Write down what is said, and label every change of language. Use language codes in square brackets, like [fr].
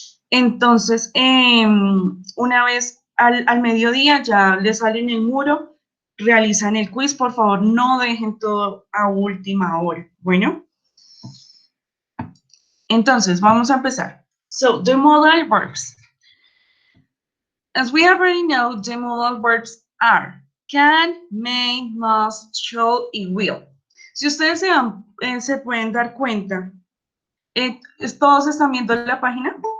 [es] Entonces, una vez al mediodía ya les sale en el muro, realizan el quiz, por favor no dejen todo a última hora. Bueno, entonces vamos a empezar. [en] So, the modal verbs. As we already know, the modal verbs are can, may, must, shall y will. [es] Si ustedes se pueden dar cuenta, ¿todos están viendo la página?